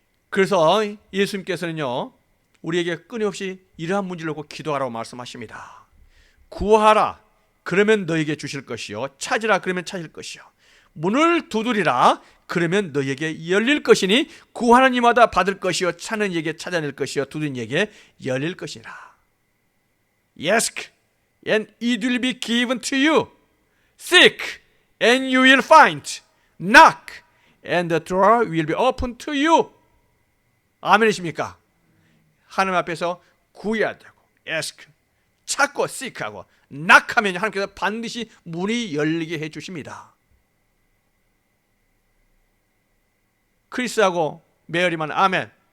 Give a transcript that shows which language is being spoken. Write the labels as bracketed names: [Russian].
[Korean] 그래서 예수님께서는요, 우리에게 끊임없이 이러한 문제를 놓고 기도하라고 말씀하십니다. 구하라, 그러면 너에게 주실 것이요, 찾으라, 그러면 찾을 것이요, 문을 두드리라, 그러면 너에게 열릴 것이니 구하는 이마다 받을 것이요, 찾는 이에게 찾아낼 것이요, 두드리는 이에게 열릴 것이라. [English] Ask and it will be given to you. Seek and you will find. Knock and the door will be opened to you. [Korean] 아멘이십니까? 하나님 앞에서 구해야 되고, ask, 찾고, seek하고, knock하면 하나님께서 반드시 문이 열리게 해주십니다. 크리스하고 메어리만 아멘.